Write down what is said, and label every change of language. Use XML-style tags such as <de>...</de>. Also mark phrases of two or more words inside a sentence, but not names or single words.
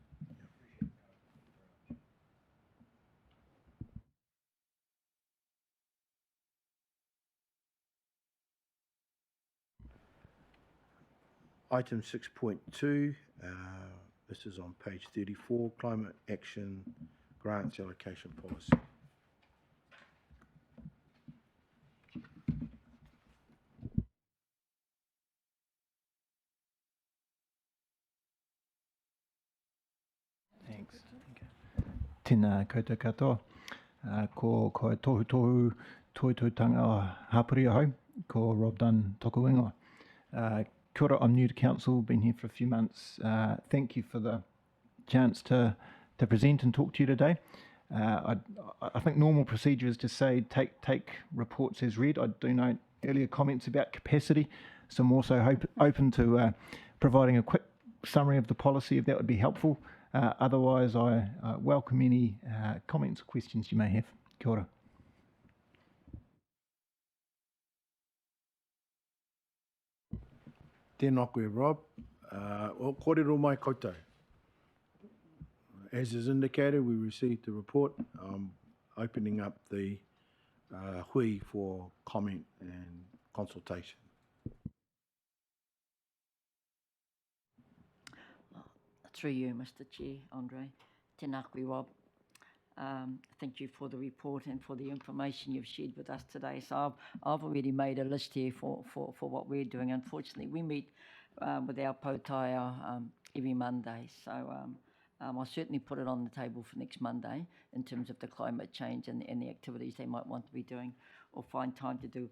<en>Item 6.2, this is on page 34, Climate Action Grants Allocation Policy. Thanks.</en> <mi>Tēnā koutou katoa. Ko tohu toitutanga o Hapuri ahau, ko Rob Dunn toku ingoa. Kia ora,</mi> <en>I'm new to council, been here for a few months. Thank you for the chance to present and talk to you today. I think normal procedure is to say take reports as read. I do note earlier comments about capacity, so I'm also open to providing a quick summary of the policy if that would be helpful. Otherwise, I welcome any comments or questions you may have.</en> <mi>Kia ora. Tēnā koe, Rob. Well, kōrero mai koutou.</mi> <en>As is indicated, we received the report opening up the hui for comment and consultation. Through you, Mr. Chair, Andre.</en> <mi>Tēnā koe, Rob.</mi> <en>Thank you for the report and for the information you've shared with us today. So I've already made a list here for what we're doing. Unfortunately, we meet with our potaia every Monday. So I'll certainly put it on the table for next Monday in terms of the climate change and the activities they might want to be doing or find time to do.</en>